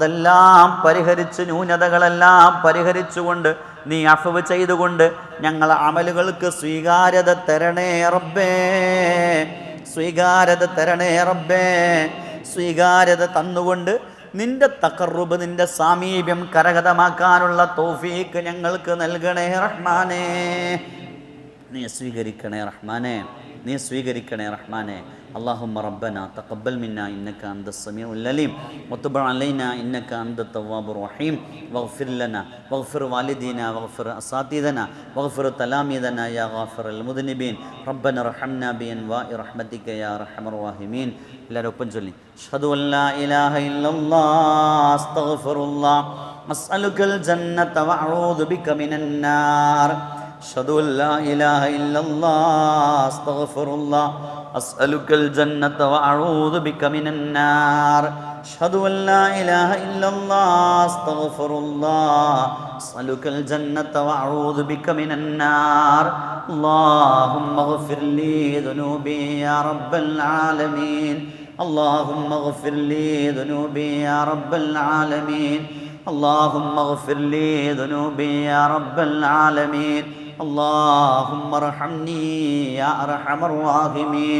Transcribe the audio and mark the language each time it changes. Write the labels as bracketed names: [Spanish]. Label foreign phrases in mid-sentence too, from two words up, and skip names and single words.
[Malayalam] അതെല്ലാം പരിഹരിച്ച്, ന്യൂനതകളെല്ലാം പരിഹരിച്ചുകൊണ്ട് നീ അഫ്വ് ചെയ്തുകൊണ്ട് ഞങ്ങളെ അമലുകൾക്ക് സ്വീകാര്യത തരണേ റബ്ബേ, സ്വീകാര്യത തരണേ റബ്ബേ. സ്വീകാര്യത തന്നുകൊണ്ട് നിന്റെ തഖർറുബ്, നിന്റെ സാമീപ്യം കരഗതമാക്കാനുള്ള തൗഫീഖ് ഞങ്ങൾക്ക് നൽകണേ റഹ്മാനേ. നീ സ്വീകരിക്കണേ റഹ്മാനേ, നീ സ്വീകരിക്കണേ റഹ്മാനേ. [Arabic] اللهم ربنا تقبل منا إنك أنت السميع العليم وتب علينا إنك أنت التواب الرحيم واغفر لنا واغفر والدينا واغفر أساتذتنا واغفر تلاميذنا يا غافر المذنبين ربنا ارحمنا بأنواع رحمتك يا أرحم الراحمين. [Malayalam] എല്ലാവരും ഒപ്പം ചൊല്ലി [Arabic] أشهد أن لا إله إلا الله أستغفر الله أسألك الجنة وأعوذ بك من النار. أشهد أن لا إله إلا الله أستغفر الله أسألك الجنة وأعوذ بك من النار. أشهد أن لا إله إلا الله أستغفر الله أسألك الجنة وأعوذ بك من النار. اللهم اغفر لي ذنوبي يا رب العالمين. اللهم اغفر لي ذنوبي يا رب العالمين. اللهم اغفر لي ذنوبي يا رب العالمين. اللهم ارحمني يا ارحم الراحمين.